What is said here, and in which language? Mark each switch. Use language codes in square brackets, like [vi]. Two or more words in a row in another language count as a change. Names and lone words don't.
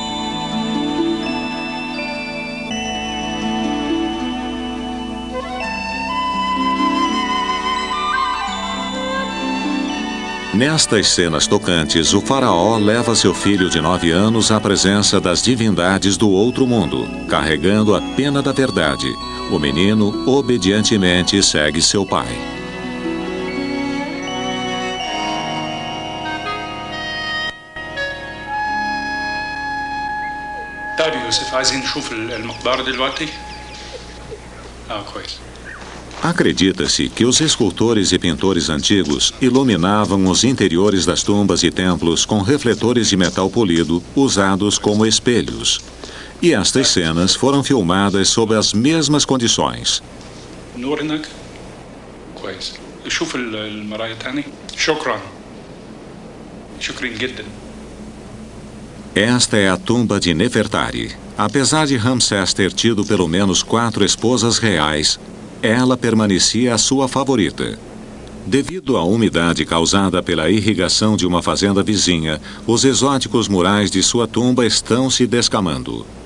[pt] Nestas cenas tocantes, o faraó leva seu filho de 9 anos à presença das divindades do outro mundo, carregando a pena da verdade. O menino obedientemente segue seu pai. [ar] طيب يوسف عايزين نشوف المقبرة دلوقتي؟ كويس. [pt] Acredita-se que os escultores e pintores antigos iluminavam os interiores das tumbas e templos com refletores de metal polido usados como espelhos. E estas cenas foram filmadas sob as mesmas condições. [ar] نور هناك؟ كويس. شوف المراية تاني. شكرا. شكرا جدا. [pt] Esta é a tumba de Nefertari. Apesar de Ramsés ter tido pelo menos 4 esposas reais, ela permanecia a sua favorita. Devido à umidade causada pela irrigação de uma fazenda vizinha, os exóticos murais de sua tumba estão se descamando.